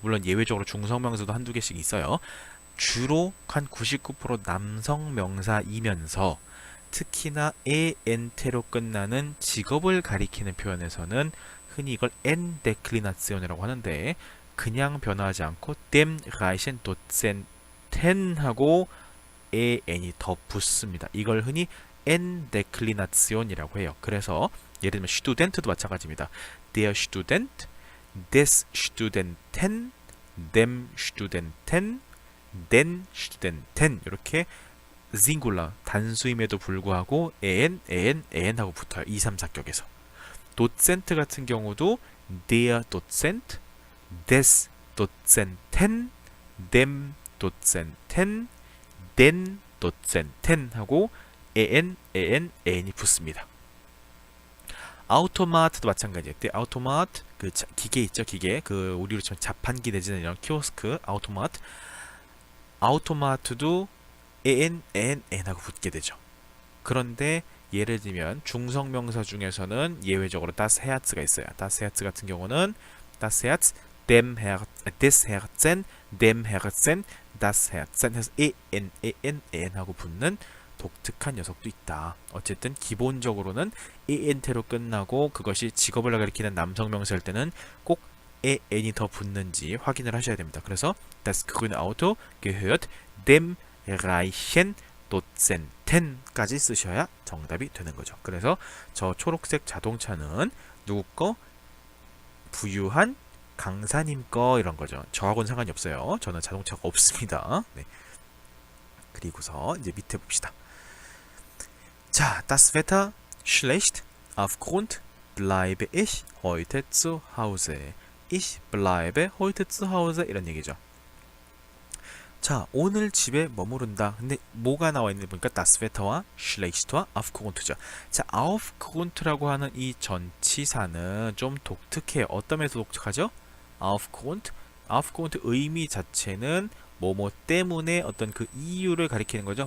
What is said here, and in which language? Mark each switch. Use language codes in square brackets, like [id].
[ko] 물론 예외적으로 중성 명사도 한두 개씩 있어요. 주로 한 99% 남성 명사이면서 특히나 엔테로 끝나는 직업을 가리키는 표현에서는 흔히 이걸 엔 데클리나시온이라고 하는데 그냥 변화하지 않고 [de] dem reichen Dozenten [ko] 하고 en이 더 붙습니다. 이걸 흔히 엔 데클리나시온이라고 해요. 그래서 예를 들면 Student도 마찬가지입니다. [de] Der Student, des Studenten, dem Studenten, den Studenten [ko] 이렇게 싱굴라 단수임에도 불구하고 en 하고 붙어요. 2, 3, 4격에서. 도센트 같은 경우도 [de] der Dozent, des Dozenten, dem Dozenten, den Dozenten [ko] 하고 en이 붙습니다. 아우토마트도 마찬가지예요. 아우토마트 그 기계 있죠, 기계. 그 우리로 치면 자판기 내지는 이런 키오스크 아우토마트. 아우토마트도 ha고 붙게 되죠. 그런데 예를 들면 중성 명사 중에서는 예외적으로 das Herz가 있어요. [de] das Herz [ko] 같은 경우는 [de] das Herz, dem Herz, des Herzen, dem Herzen, das Herzen [ko] 해서 an 하고 붙는 독특한 녀석도 있다. 어쨌든 기본적으로는 en테로 끝나고 그것이 직업을 가리키는 남성 명사일 때는 꼭 an이 더 붙는지 확인을 하셔야 됩니다. 그래서 [de] das grüne Auto gehört dem reichen Dozenten [ko] 까지 쓰셔야 정답이 되는 거죠. 그래서 저 초록색 자동차는 누구 거? 부유한 강사님 거 이런 거죠. 저하고는 상관이 없어요. 저는 자동차가 없습니다. 네. 그리고서 이제 밑에 봅시다. [de] 자, das Wetter schlecht. Aufgrund bleibe ich heute zu Hause. Ich bleibe heute zu Hause [ko] 이런 얘기죠. 자, 오늘 집에 머무른다. 근데 뭐가 나와 있는지 보니까 das Wetter와 schlecht와 aufgrund죠. 자, aufgrund라고 하는 이 전치사는 좀 독특해요. 어떤 면에서 독특하죠? aufgrund 의미 자체는 뭐 때문에 어떤 그 이유를 가리키는 거죠.